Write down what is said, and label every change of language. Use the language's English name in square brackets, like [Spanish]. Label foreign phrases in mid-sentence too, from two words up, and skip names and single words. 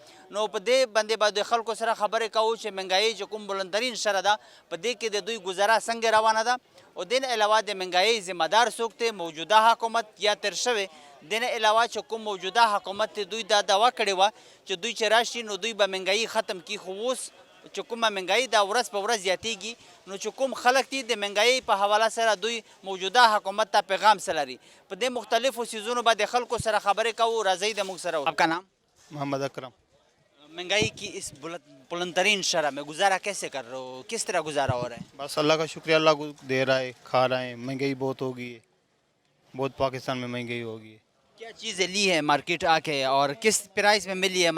[Pashto] نو په دې باندې به د خلکو سره خبرې کوو چې مهنګایي چې کوم بلندترین شره ده په دې کې د دوی ګزاره څنګه روانه ده او دین علاوه د مهنګایي ذمہ دار څوک دی موجوده حکومت یا تیر شوی دین علاوه چې کوم موجوده حکومت دوی دا دعوا کړې وه چې دوی چې راشي نو دوی به مهنګایي ختم کړي خو اوس چې کومه مهنګایي دا ورځ په ورځ زیاتیږي نو چې کوم خلک دي د مهنګایي په حواله سره دوی موجوده حکومت ته پیغام څه لري په دې مختلفو څیزونو به د خلکو سره خبرې کوو. راځئ د موږ سره. [Urdu] آپ کا نام؟ محمد اکرم. مہنگائی کی اس بلند ترین شرح میں گزارا کیسے کر رہے ہو؟ کس طرح گزارا ہو رہا ہے؟ بس اللہ کا شکریہ، اللہ کو دے رہا ہے، کھا رہے ہیں. مہنگائی بہت ہو گئی ہے، بہت پاکستان میں مہنگائی ہو گئی ہے. کیا چیزیں لی ہے مارکیٹ آ کے اور کس پرائز میں ملی ہے؟